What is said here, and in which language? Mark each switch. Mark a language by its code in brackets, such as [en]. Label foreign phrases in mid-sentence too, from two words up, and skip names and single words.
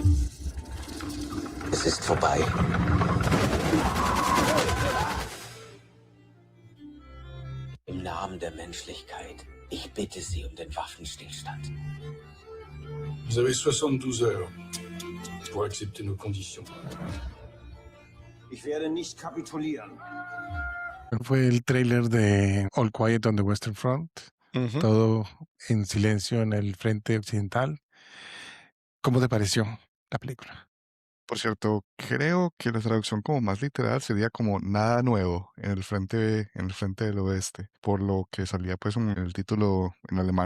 [de] Es ist vorbei. Im Namen der Menschlichkeit, ich bitte Sie um den Waffenstillstand. [fr] Vous avez 72 heures pour accepter nos conditions. [de] Ich werde nicht kapitulieren. [es] Fue el tráiler de All Quiet on the Western Front, ujú. todo en silencio en el frente occidental. ¿Cómo te pareció la película? Por cierto, creo que la traducción como más literal sería como nada nuevo en el frente del oeste, por lo que salía pues en el título en alemán.